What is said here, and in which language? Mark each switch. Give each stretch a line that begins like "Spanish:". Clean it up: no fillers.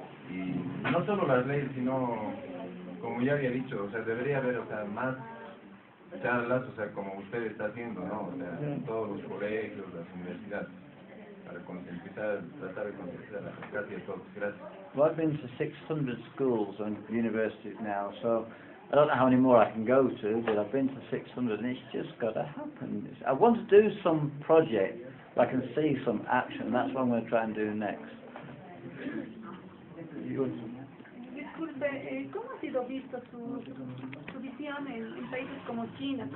Spanish: Y no solo las leyes, sino, como ya había dicho, o sea, debería haber, más charlas, como usted está haciendo, ¿no? O sea, en todos los colegios, las universidades, para tratar de concientizar casi a todos. Gracias.
English: Well, I've been to 600 schools and universities now, so I don't know how many more I can go to, but I've been to 600 and it's just got to happen. I want to do some project where I can see some action, that's what I'm going to try and do next.
Spanish: Disculpe, ¿cómo ha sido visto su visión en países como China?